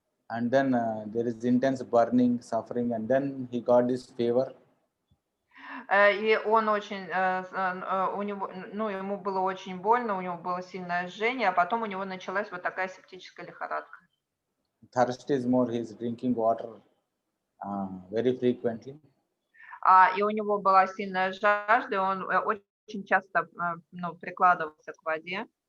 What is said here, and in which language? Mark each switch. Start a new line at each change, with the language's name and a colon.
English: And then there is intense burning, suffering, and then he got this fever.
Russian: И он очень, у него, ему было очень больно, у него было сильное жжение, а потом у него началась вот такая септическая лихорадка.
English: Thirst is more, he is drinking water very frequently.
Russian: И у него была сильная жажда, и он очень часто прикладывался к воде.